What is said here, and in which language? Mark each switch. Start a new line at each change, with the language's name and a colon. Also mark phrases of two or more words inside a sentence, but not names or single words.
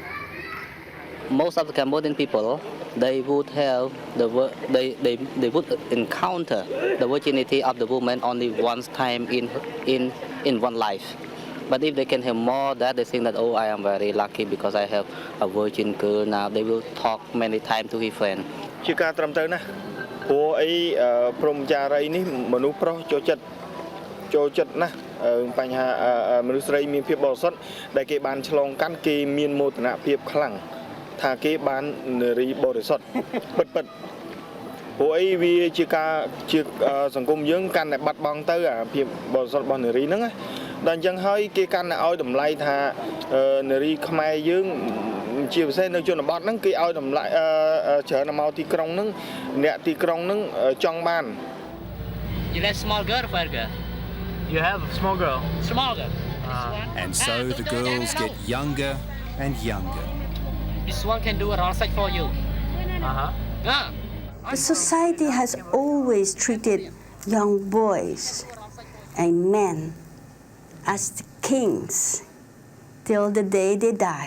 English: Most of the Cambodian people, they would have they would encounter the virginity of the woman only one time in one life. But if they can have more that, they think that, oh, I am very lucky because I have a virgin girl now. They will talk many times to his friend.
Khmer: ជាការត្រឹមត្រូវណាស់ព្រោះអីព្រំចារីនេះមនុស្សប្រុសចូលចិត្តណាស់បញ្ហាមនុស្សស្រីមានភាពបរិសុទ្ធដែល គេបានឆ្លងកាន់គេមានមោទនភាពខ្លាំងថាគេបាននារីបរិសុទ្ធពិតព្រោះអីវាជាការជាសង្គមយើងកាន់តែបាត់បង់ទៅអាភាពបរិសុទ្ធរបស់នារីហ្នឹងណាដល់អញ្ចឹងហើយគេកាន់តែឲ្យតម្លៃថានារីខ្មែរយើងជាពិសេសនៅជនបទហ្នឹងគេឲ្យតម្លៃច្រើនមកទីក្រុងហ្នឹងអ្នកទីក្រុងហ្នឹងចង់បាន
English: You like small girl or fat girl? You have a small girl? Small girl. And so the girls get younger and younger. This one can do a wrong side for you. The society has always treated young boys and men as the kings till the day they die.